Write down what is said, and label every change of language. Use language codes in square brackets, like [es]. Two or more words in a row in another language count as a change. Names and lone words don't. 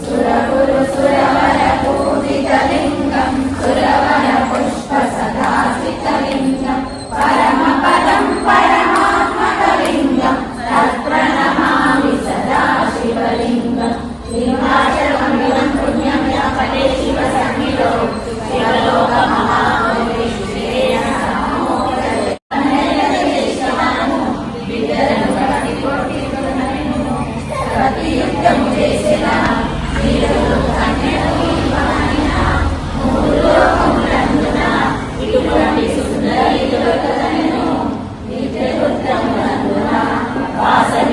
[sa] सुरगुरुसुरवरपूजितलिङ्गं सुरवरपुष्पसदाश्रितलिङ्गं परमपदं परमात्मकलिङ्गं तत्प्रणमामि सदा शिवलिङ्गम् श्रीभाषमण्डिलं पुण्यं व्यापते शिवसन्निधौ शिवलोकमहादेशिकेन [te] ప్రతియుద్ధము చేసిన వీరులు మూలోకములందున ఇటువంటి సుందరి దొరకదనెను నిత్యవృత్తములందున వాసవి.